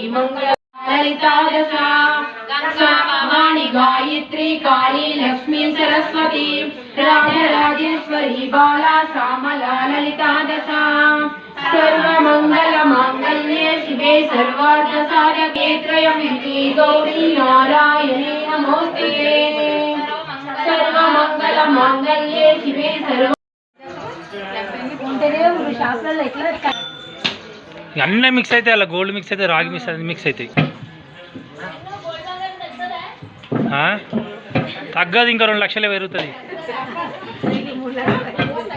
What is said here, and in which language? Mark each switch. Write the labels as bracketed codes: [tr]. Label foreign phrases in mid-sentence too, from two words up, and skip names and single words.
[sa] मंगल ललिता दशा वाणी गायत्री काली लक्ष्मी सरस्वती राजराजेश्वरी बाला श्यामला ललिता दशा सर्वमंगल मांगल्ये शिवे सर्वार्थ साधके त्र्यंबके गौरी नारायणे नमोस्तुते सर्वमंगल मांगल्ये शिवे सर्व [te] అన్నీ మిక్స్ అయితే అలా [en] gold mix [te] అయితే రాగి మిక్స్ అవుతాయి తగ్గదు ఇంకా 2 లక్షలే పెరుగుతుంది